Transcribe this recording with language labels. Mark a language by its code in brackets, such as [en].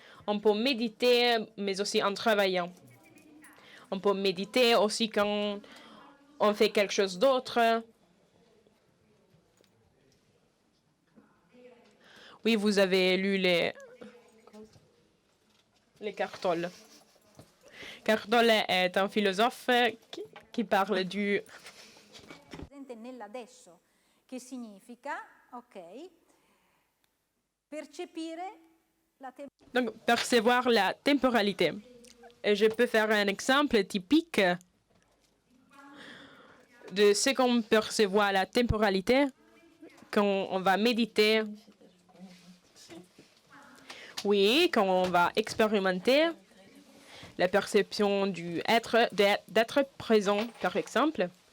[fr] On peut méditer, mais aussi en travaillant. On peut méditer aussi quand on fait quelque chose d'autre. Oui, vous avez lu les Cartol. Cartol est un philosophe qui parle du... [it] Nell'adesso, che significa, ok, percepire la [fr] Donc, percevoir la temporalité. Et je peux faire un exemple typique de ce qu'on perçoit la temporalité quand on va méditer. Oui, quand on va expérimenter la perception d'être présent, par exemple.